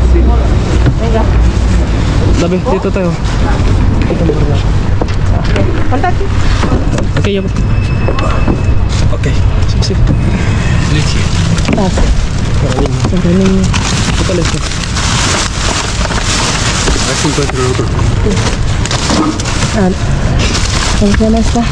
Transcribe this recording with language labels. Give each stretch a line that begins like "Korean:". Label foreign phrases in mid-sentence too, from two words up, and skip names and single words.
Spanish: Sí. Venga.
Filipino: Dami, dito tayo.
Spanish: Ponte aquí. Okay, ya. Okay. Sí. Leche. Para niño. ¿Qué tal esto? A ver si encuentro el otro. ¿Cómo se llama esta?